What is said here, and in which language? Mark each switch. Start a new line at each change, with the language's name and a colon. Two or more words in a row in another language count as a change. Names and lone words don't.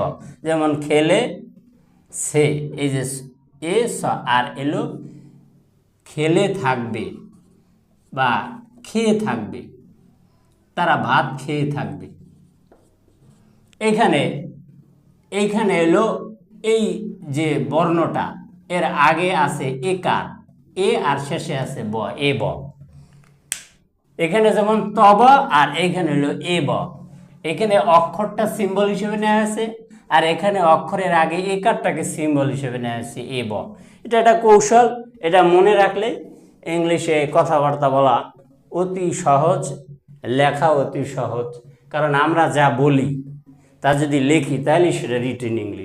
Bangla: যেমন খেলে সে, এই যে এ স আর এলো খেলে থাকবে বা খেয়ে থাকবে, তারা ভাত খেয়ে থাকবে। এইখানে এলো এই যে বর্ণটা, এর আগে আছে একার, এ আর শেষে আছে ব, এ ব। এখানে যেমন তব আর এইখানে হলো এ ব, এখানে অক্ষরটা সিম্বল হিসেবে নেওয়া আছে, আর এখানে অক্ষরের আগে একারটাকে সিম্বল হিসেবে নেওয়া আছে এ ব। এটা একটা কৌশল, এটা মনে রাখলে ইংলিশে কথাবার্তা বলা অতি সহজ, লেখা অতি সহজ, কারণ আমরা যা বলি তা যদি লিখি তাহলে সেটা রিটেন ইংলিশ।